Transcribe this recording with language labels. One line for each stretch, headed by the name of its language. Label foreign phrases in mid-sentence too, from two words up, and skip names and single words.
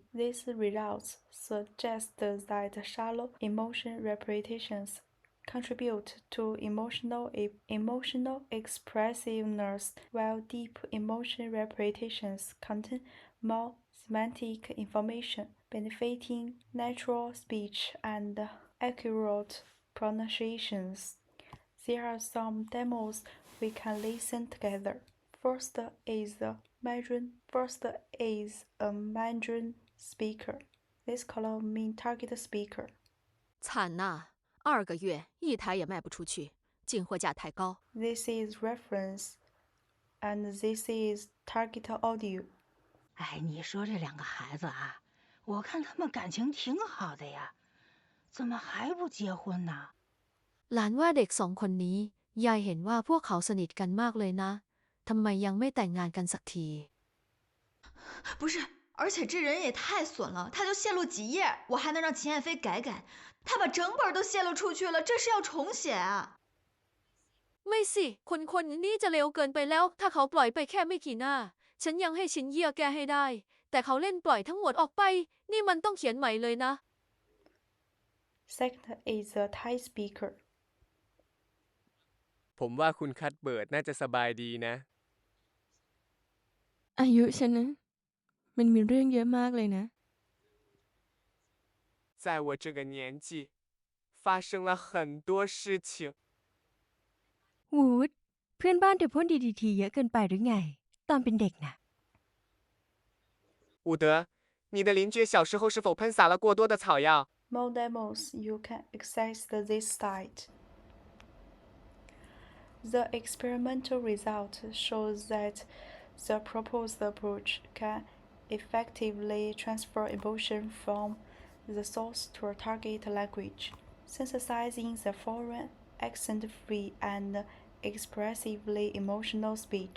English: These results suggest that shallow emotion representations contribute to emotional expressiveness, while deep emotion representations contain more semantic information, benefiting natural speech and accurate pronunciations. There are some demos we can listen together. First is a Mandarin speaker. This column means target speaker.
Chinese: 惨呐，2个月一台也卖不出去，进货价太高。
English: This is reference, and this is target audio.
Chinese: 哎，你说这两个孩子啊，我看他们感情挺好的呀，怎么还不结婚呢？
Thai: หลานว่าเด็ก2 คนนี้ยายเห็นว่าพวกเขาสนิทกันมากเลยนะทำไมยังไม่แต่งงานกันสักที
Chinese: 不是，而且这人也太损了，他就泄露几页，我还能让秦燕飞改改，他把整本都泄露出去了，这是要重写啊！
Thai: ไม่สิคนนี้จะเร็วเกินไปแล้วถ้าเขาปล่อยไปแค่ไม่กี่หน้าฉันยังให้ชินเยี่ยแก้ให้ได้แต่เขาเล่นปล่อยทั้งหมดออกไปนี่มันต้องเขียนใหม่เลยนะ
English: Second is a Thai speaker.
Thai: ผมว่าคุณคัตเบิร์ดน่าจะสบายดีนะ อายุฉันนะมันมีเรื่องเยอะมากเลยนะ
Chinese: 在我这个年纪发生了很多事情
Thai: วูดเพื่อนบ้านเธอพ่นดีเยอะเกินไปหรือไงตอนเป็นเด็กน่ะ
Chinese: 伍德你的邻居小时候是否喷洒了过多的草药
English: More demos, you can access this site. The experimental result shows that the proposed approach can effectively transfer emotion from the source to a target language, synthesizing the foreign accent-free and expressively emotional speech.